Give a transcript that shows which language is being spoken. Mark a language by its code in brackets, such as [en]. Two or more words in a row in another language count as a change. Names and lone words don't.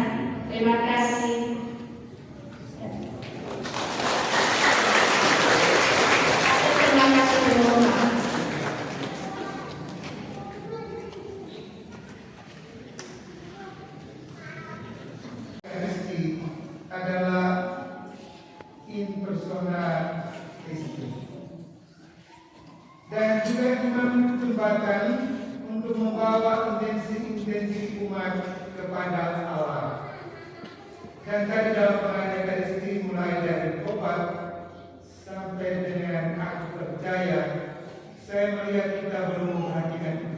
[id] Terima kasih. Terima kasih semua. Eucharistia adalah [la] in persona Christi. [id] Dan juga imam jembatan untuk membawa intensi umat kepada Allah. Dan tadi dalam pengajian Eucharistia mulai dari tobat sampai dengan aku percaya, saya melihat kita belum memperhatikan itu.